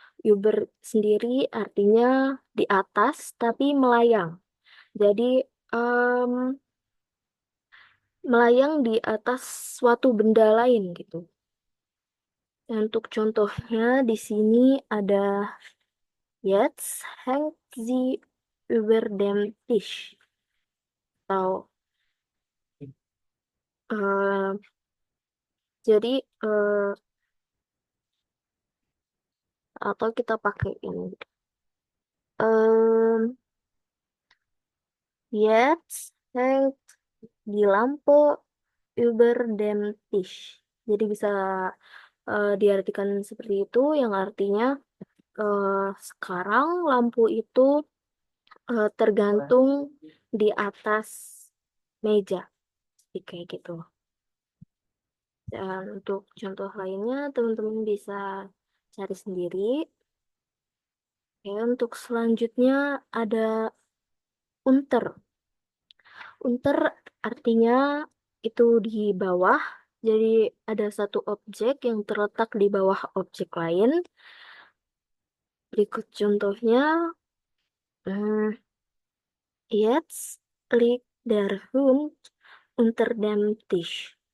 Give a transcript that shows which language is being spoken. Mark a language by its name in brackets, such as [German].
[Indonesian] Uber sendiri artinya di atas tapi melayang. Jadi em, melayang di atas suatu benda lain gitu. Dan untuk contohnya di sini ada [German] Jetzt hängt sie über dem Tisch. [Indonesian] Atau eh, jadi atau kita pakai ini. [German] Em, Jetzt hängt die Lampe über dem Tisch. [Indonesian] Jadi bisa diartikan seperti itu, yang artinya sekarang lampu itu tergantung di atas meja, jadi kayak gitu. Dan untuk contoh lainnya, teman-teman bisa cari sendiri. Oke, untuk selanjutnya ada unter. Unter artinya itu di bawah. Jadi ada satu objek yang terletak di bawah objek lain. Berikut contohnya. [German] Hmm, Jetzt liegt der Hund unter dem Tisch.